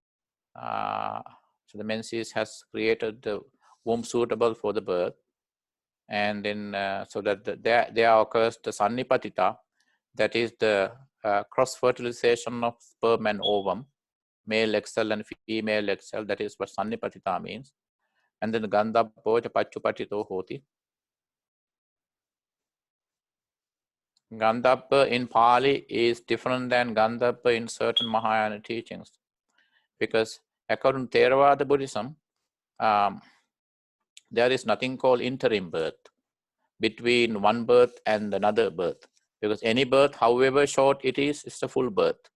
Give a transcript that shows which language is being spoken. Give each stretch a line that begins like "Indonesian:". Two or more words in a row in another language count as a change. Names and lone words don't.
English: So the menses has created the womb suitable for the birth. And then so that there occurs the Sannipatita, that is the cross-fertilization of sperm and ovum, male egg cell and female egg cell. That is what Sannipatita means.
Pali: And then Gandhabbo cha Pachupatito hoti.
English: Gandhabba in Pali is different than Gandhabba in certain Mahayana teachings, because according to Theravada Buddhism, there is nothing called interim birth between one birth and another birth, because any birth, however short it is a full birth.